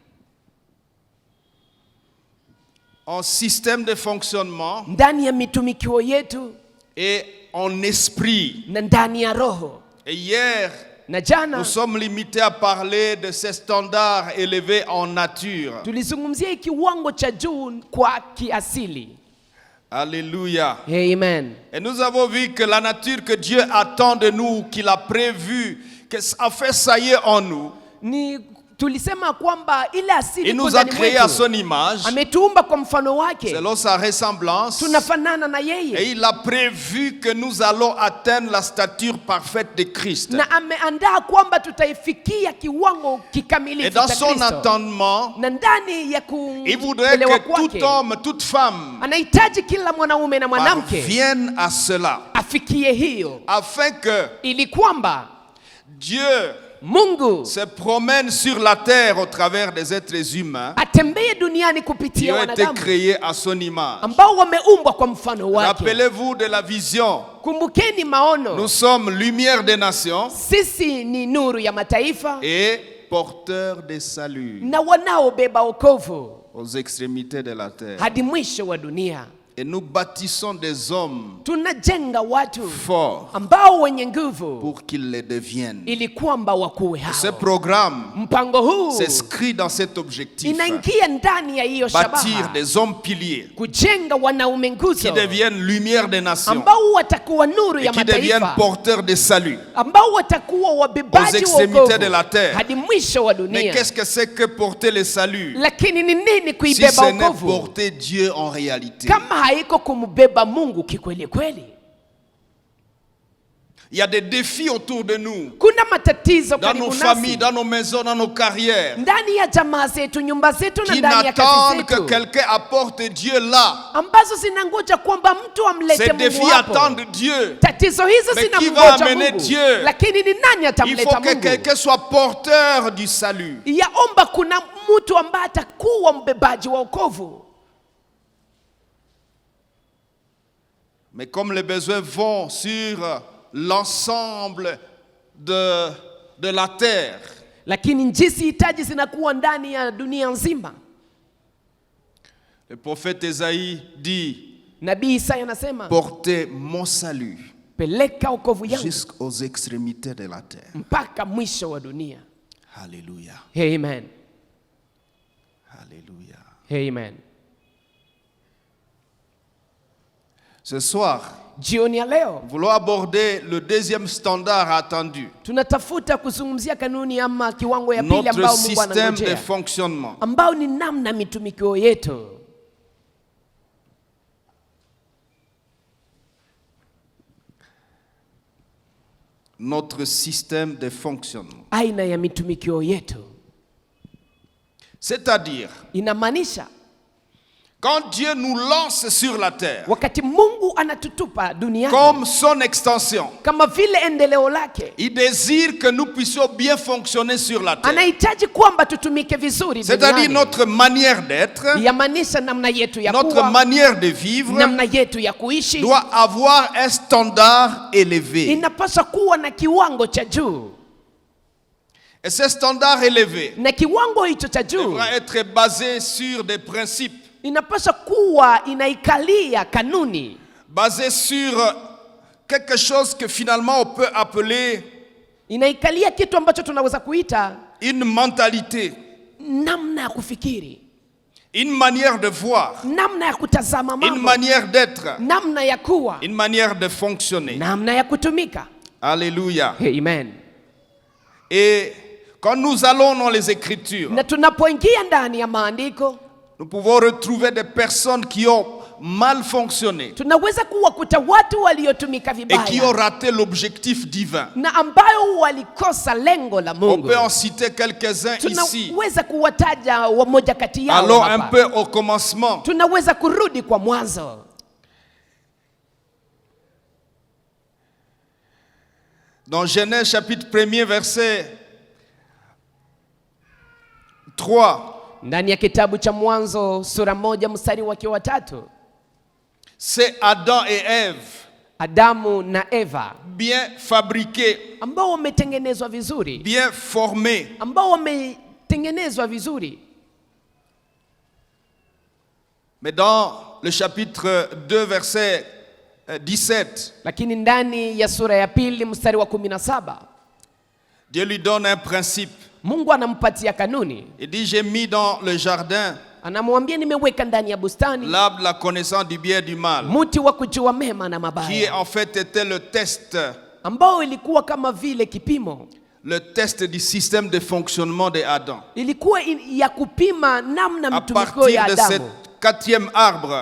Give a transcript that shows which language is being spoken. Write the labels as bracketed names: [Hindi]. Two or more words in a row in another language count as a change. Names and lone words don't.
[French] en système de fonctionnement [Swahili] ndani ya mitumikio yetu, [French] et en esprit. [Swahili] na ndani ya roho. [French] Et hier, [Swahili] Na jana [French] nous sommes limités à parler de ces standards élevés en nature. [Swahili] tulizungumzia kiwango cha juu kwa kiasili. [French] Alléluia. [Swahili] Amen. [French] Et nous avons vu que la nature que Dieu attend de nous, qu'il a prévue, que a fait saillir en nous, [Swahili] Ni tulisema kwamba ile asili [French] Il nous a créés à son image, [Swahili] ametuumba kwa mfano wake, [French] selon sa ressemblance, [Swahili] tunafanana na [French] et [Swahili] yeye, [French] il a prévu que nous allons atteindre la stature parfaite de Christ. [Swahili] na ameandaa kwamba tutaifikia kiwango [French] Et [Swahili] kikamilifu [French] dans [Swahili] cha [French] son [Swahili] Kristo. [French] entendement, [Swahili] Na ndani ya [French] il voudrait [Swahili] kuelewa [French] que tout [Swahili] kwake [French] homme, toute femme [Swahili] anahitaji kila mwanaume na mwanamke [French] parvienne à cela, [Swahili] afikie hiyo, [French] afin que [Swahili] ili kwamba [French] Dieu [Swahili] Mungu [French] se promène sur la terre au travers des êtres humains [Swahili] atembee duniani [French] qui [Swahili] kupitia [French] ont été [Swahili] wanadamu [French] créés à son image. [Swahili] ambao wameumbwa kwa mfano wake. [French] Rappelez-vous de la vision. [Swahili] Kumbukeni maono. [French] Nous sommes lumière des nations [Swahili] Sisi ni nuru ya mataifa [French] et porteurs de salut [Swahili] na wanaobeba wokovu [French] aux extrémités de la terre. [Swahili] hadi mwisho wa dunia. [French] Et nous bâtissons des hommes [Swahili] Tunajenga watu [French] forts [Swahili] ambao wenye nguvu [French] pour qu'ils le deviennent. [Swahili] ili kwamba wakuwe [French] Ce [Swahili] hao. [French] programme [Swahili] Mpango huu [French] s'inscrit dans cet objectif. [Swahili] inaingia ndani ya hiyo [French] Bâtir [Swahili] shabaha, [French] des hommes piliers [Swahili] kujenga wanaume [French] qui [Swahili] nguzo [French] deviennent lumière des nations [Swahili] ambao watakuwa nuru [French] et [Swahili] ya [French] qui deviennent [Swahili] mataifa, [French] porteurs de salut [Swahili] ambao watakuwa [French] aux [Swahili] wabebaji wa [French] extrémités de la [Swahili] wokovu [French] terre. [Swahili] hadi mwisho wa [French] Mais [Swahili] dunia. [French] qu'est-ce que c'est que porter le salut [Swahili] Lakini ni nini [French] si [Swahili] kuibeba [French] ce n'est [Swahili] wokovu [French] porter Dieu en réalité? [Swahili] kama haiko kumbeba Mungu kikweli kweli? [French] Il y a des défis autour de nous, [Swahili] Kuna matatizo [French] dans nos [Swahili] karibu [French] familles, [Swahili] nasi, [French] dans nos maisons, dans nos carrières, [Swahili] ndani ya jamaa zetu, nyumba zetu na [French] qui [Swahili] ndani ya kazi [French] n'attendent que [Swahili] zetu, [French] quelqu'un apporte Dieu là. [Swahili] ambazo zinangoja kwamba mtu amlete [French] Ces [Swahili] Mungu [French] défis [Swahili] hapo. [French] attendent Dieu. [Swahili] Tatizo hizo [French] Mais qui va [Swahili] zinamngoja [French] amener [Swahili] Mungu, [French] Dieu? [Swahili] lakini ni nani [French] Il [Swahili] atamleta [French] faut que [Swahili] Mungu? [French] quelqu'un soit porteur du salut. [Swahili] Yaomba kuna mtu ambaye atakuwa mbebaji wa wokovu. [French] Mais comme les besoins vont sur l'ensemble de la terre, [Swahili] Lakini jinsi hitaji zinakuwa ndani ya dunia nzima. [French] le prophète Ésaïe dit, [Swahili] Nabii Isaya anasema, [French] portez mon salut [Swahili] peleka wokovu yangu [French] jusqu'aux extrémités de la terre. [Swahili] mpaka mwisho wa dunia. [French] Alléluia. [Swahili] Amen. [French] Alléluia. [Swahili] Amen. [French] Ce soir, [Swahili] Jioni ya leo [French] nous voulons aborder le deuxième standard attendu, [Swahili] tunatafuta kuzungumzia kanuni ama kiwango ya pili [French] notre [Swahili] ambao Mungu [French] système de [Swahili] anangojea, [French] fonctionnement. [Swahili] ambao ni namna mitumikio yetu. [French] Notre système de fonctionnement. [Swahili] Aina ya mitumikio yetu [French] C'est-à-dire, [Swahili] inamaanisha [French] quand Dieu nous lance sur la terre, [Swahili] wakati Mungu anatutupa duniani [French] comme son extension, [Swahili] kama vile endeleo lake, [French] il désire que nous puissions bien fonctionner sur la terre. [Swahili] anahitaji kwamba tutumike vizuri [French] C'est-à-dire [Swahili] duniani. [French] notre manière d'être, [Swahili] Yamaanisha namna yetu ya [French] notre [Swahili] kuwa, [French] manière de vivre [Swahili] namna yetu ya kuishi [French] doit avoir un standard élevé. [Swahili] inapaswa kuwa na kiwango cha juu, [French] Et ce standard élevé [Swahili] na kiwango hicho cha juu [French] devra être basé sur des principes, [Swahili] inapaswa kuwa inaikalia kanuni, [French] basé sur quelque chose que finalement on peut appeler [Swahili] inaikalia kitu ambacho tunaweza kuita [French] une mentalité, [Swahili] namna ya kufikiri, [French] une manière de voir, [Swahili] namna ya kutazama [French] une [Swahili] mambo, [French] manière d'être, [Swahili] namna ya kuwa, [French] une manière de fonctionner. [Swahili] namna ya kutumika. [French] Alléluia. [Swahili] Amen. [French] Et quand nous allons dans les Écritures, [Swahili] Na tunapoingia ndani ya maandiko [French] nous pouvons retrouver des personnes qui ont mal fonctionné [Swahili] tunaweza kuwakuta watu waliotumika [French] et qui ont [Swahili] vibaya [French] raté l'objectif divin. [Swahili] na ambayo walikosa lengo la [French] On [Swahili] Mungu. [French] peut en citer quelques-uns ici. [Swahili] Tunaweza kuwataja wamoja kati yao [French] Allons un [Swahili] hapa. [French] peu au commencement. [Swahili] Tunaweza kurudi kwa mwanzo. [French] Dans Genèse chapitre 1er verset 3, [Swahili] Ndani ya kitabu cha Mwanzo sura 1 mstari wake wa 3, [French] c'est Adam et Ève, [Swahili] Adamu na Eva [French] bien fabriqués, [Swahili] ambao wametengenezwa vizuri, [French] bien formés, [Swahili] ambao wametengenezwa vizuri. [French] mais dans le chapitre 2 verset 17, [Swahili] Lakini ndani ya sura ya 2 mstari wa 17 [French] Dieu lui donne un principe. [Swahili] Mungu anampatia kanuni. [French] Il dit, j'ai mis dans le jardin [Swahili] Anamwambia nimeweka ndani ya bustani [French] l'arbre de la connaissance du bien et du mal, [Swahili] mti wa kujua mema na [French] qui [Swahili] mabaya, [French] en fait était le test [Swahili] ambao ilikuwa kama vile kipimo [French] le test du système de fonctionnement d'Adam. [Swahili] ilikuwa ya kupima namna [French] À [Swahili] mtumikio ya [French] partir de ce [Swahili] Adamu. [French] 4e arbre,